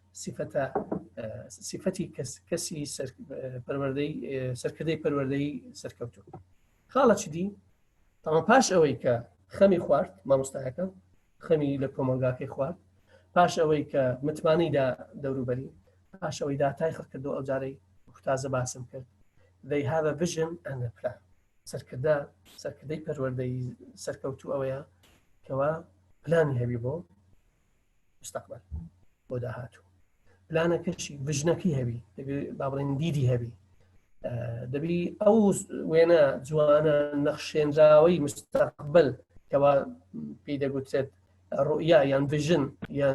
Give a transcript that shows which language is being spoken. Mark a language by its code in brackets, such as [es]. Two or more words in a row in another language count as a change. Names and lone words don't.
[ckb] سیفەتی کەسی سەرکردەی پەروەردەی سەرکەوتوو خاڵەکی دی تەمان پاش ئەوەی کە خەمی خوارد مامۆستایەکە خەمی لە کۆمەلگاکەی خوارد پاش ئەوەی کە متمانیدا دەوروبەری پاش ئەوەی داتای خەڵکردەوە ئەو جارەی تازە باسم کرد [en] they have a vision and a plan [ckb] سەرکردەی پەروەردەی سەرکەوتوو ئەوەیە کەوا پلانی هەبی بۆ مستقبل بۆ داهاتوو پلانەکەشی ڤژنەکەی هەبی با بڵێن دیدی هەبی دەبی ئەو وێنە جوانە نەخشێنراوەی مستقبل کەوا پێی دەگوترێت ڕوئیا یان ڤژن یان